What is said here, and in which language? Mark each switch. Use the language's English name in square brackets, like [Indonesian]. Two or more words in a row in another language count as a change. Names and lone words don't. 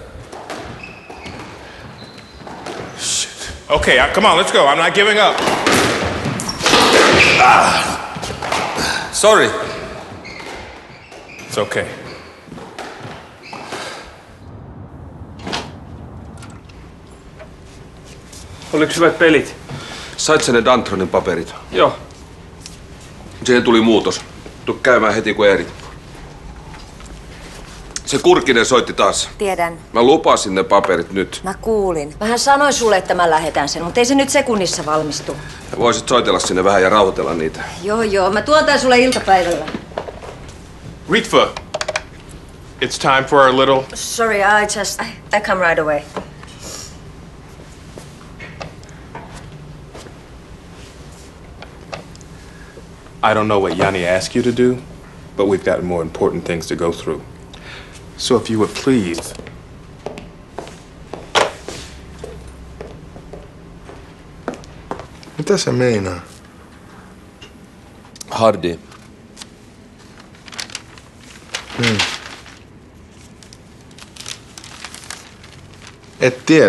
[English] Shit. Okay, come on, let's go. I'm not giving up. Sorry. It's okay. [Finnish] Oliko hyvät pelit? Sait sä ne Dantronin paperit? Joo. Siihen tuli muutos. Tuu käymään heti kun erit. Se Kurkinen soitti taas. Tiedän. Mä lupasin ne paperit nyt. Mä kuulin. Vähän sanoin sulle, että mä lähetän sen, mutta ei se nyt sekunnissa valmistu. Ja voisit soitella sinne vähän ja rauhoitella niitä. Joo, mä tuon tän sulle iltapäivällä. [English] Ritva, it's time for our little... Sorry, I come right away. I don't know what Yanni asked you to do, but we've got more important things to go through. So if you would please... [Finnish] Mitä se meinaa? Hardy. Et tiedä.